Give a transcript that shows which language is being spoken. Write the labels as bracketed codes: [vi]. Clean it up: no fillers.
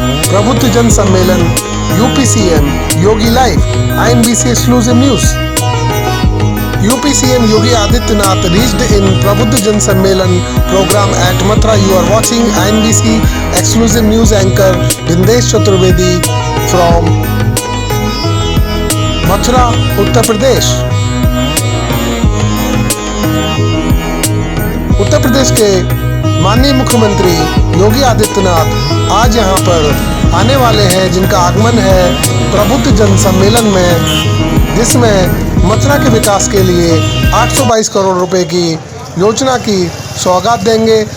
[en] प्रबुद्ध जन सम्मेलन UP CM Yogi live INBC exclusive news. UP CM Yogi Adityanath reached in Prabudh Jan Sammelan program at Mathura. You are watching INBC exclusive news anchor Bindesh Chaturvedi from Mathura, Uttar Pradesh. [hi] Uttar Pradesh के माननीय मुख्यमंत्री योगी आदित्यनाथ आज यहाँ पर आने वाले हैं, जिनका आगमन है प्रबुद्ध जन सम्मेलन में, जिसमें मथुरा के विकास के लिए 822 करोड़ रुपए की योजना की सौगात देंगे।